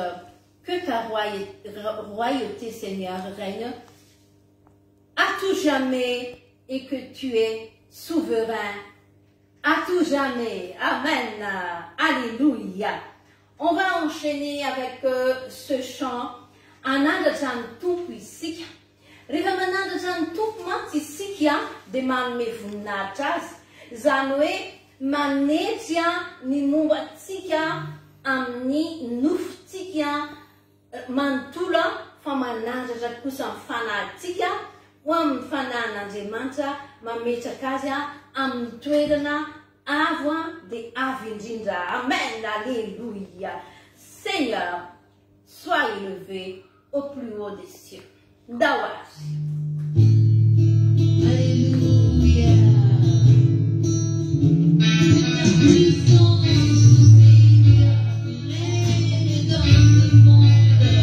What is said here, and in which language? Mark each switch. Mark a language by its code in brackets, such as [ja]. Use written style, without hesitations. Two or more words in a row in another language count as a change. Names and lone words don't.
[fr] Que ta royauté, Seigneur, règne à tout jamais et que tu es souverain à tout jamais. Amen. Alléluia. On va enchaîner avec ce chant. [mg] Ananda jan tumpu isika. Rehefa mananda jan tumpu mantsy isika dia manome voninahitra azy. Zany hoe manetry ny mombantsika amin'ny nofontsika manontolo fa manandratra kosa amin'ny fanahintsika ho amin'ny fanahin'Andriamanitra mametraka azy amin'ny toerana avo dia avo indrindra. [fr] Amen. Alléluia. Seigneur, sois élevé au plus haut des cieux. Dawash. Alléluia. Ta puissance, Seigneur, règne dans ce monde.